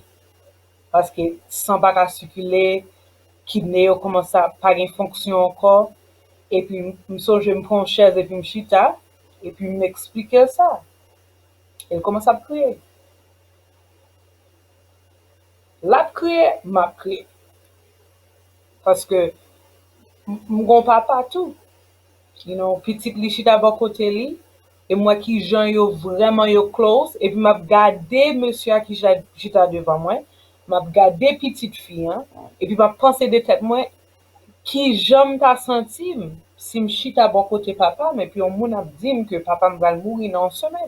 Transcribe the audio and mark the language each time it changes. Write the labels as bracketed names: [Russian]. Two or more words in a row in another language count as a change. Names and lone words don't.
[Haitian Creole] Paske san pa ka sirkule, kidne yo komanse pa gen fonksyon ankor, e pi m soje m pon chèz e pi m chita, e pi m explike sa. El komanse ap kriye. Lap kriye, map kriye. Paske m gon papa tou. [English] You know, [Haitian Creole] pitik li chita ba kote li, e mwa ki jan yo vreman yo close, e pi map gade monsieur ki chita devan mwen, map gade pitit fi, e pi map pense de tèt mwen, ki jan ta sentim si m chita ba kote papa, men pi yon moun ap dim ke papa m val mouri nan semen.